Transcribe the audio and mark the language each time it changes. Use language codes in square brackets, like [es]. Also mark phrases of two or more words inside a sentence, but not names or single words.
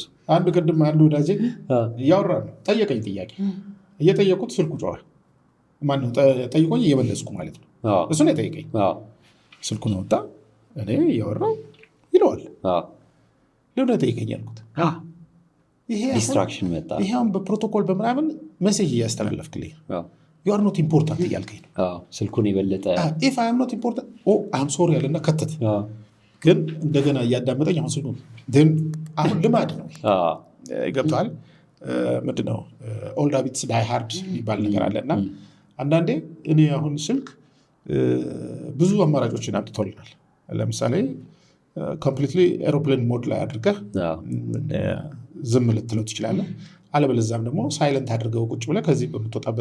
[am] አንድ ቅድም አንድ ወዳጄ እያወራ ነው ጠየቀኝ ጥያቄ እየጠየቁት ስልኩ ጮኸ። ማነው ጠይቆኝ እየመለስኩ ማለት ነው። እሱ ነው የጠየቀኝ። ስልኩን አወጣ፣ እኔ እያወራሁ ይለዋል። ለምን ጠይቀኝ ያልኩት ዲስትራክሽን መጣ። [en] ይሄ አሁን በፕሮቶኮል በምናምን ሜሴጅ እያስተላለፍክልኝ you are not important እያልከኝ ነው። ስልኩን የበለጠ if I am not important I'm sorry [am] ያለና ከተት ግን እንደገና እያዳመጠኝ አሁን ስልኩን አሁን ልማድ ነው ገብቶሃል። ምንድነው [en] old habits die hard [am] የሚባል ነገር አለ እና አንዳንዴ እኔ አሁን ስልክ ብዙ አማራጮችን አምጥቶልናል። ለምሳሌ [en] completely airplane mode [am] ላይ አድርገህ ዝም ልትለው ትችላለህ። አለበለዚያም ደግሞ ሳይለንት አድርገው ቁጭ ብለህ ከዚህ በምትወጣበት